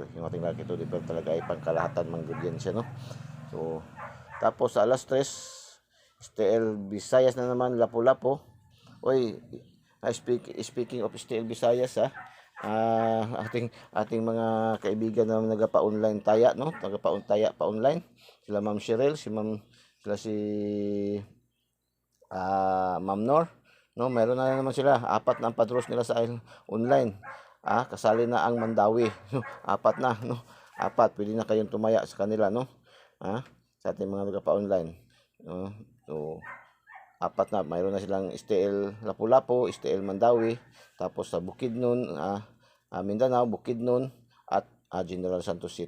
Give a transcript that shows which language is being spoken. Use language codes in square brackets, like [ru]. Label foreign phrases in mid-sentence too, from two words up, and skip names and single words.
[tl] Yung ating Lucky 2D pair talaga ay pangkalahatan manggudyan siya, no? So, tapos sa alas 3, STL Visayas na naman, Lapu-Lapu. Oy, [en] speaking of [tl] STL Visayas, ating mga kaibigan na nagapa-online taya, no? Nagapa-taya pa online. Sila Ma'am Cheryl, si Ma'am Nor, no? Meron na naman sila, 4 na ang padros nila sa online. Kasali na ang Mandawi. 4 na, no? 4, pwede na kayong tumaya sa kanila, no? Sa ating mga nagapa-online. So 4 na, mayroon na silang STL Lapu-Lapu, STL Mandawi, tapos sa Bukidnon, Mindanao, Bukidnon at General Santos City.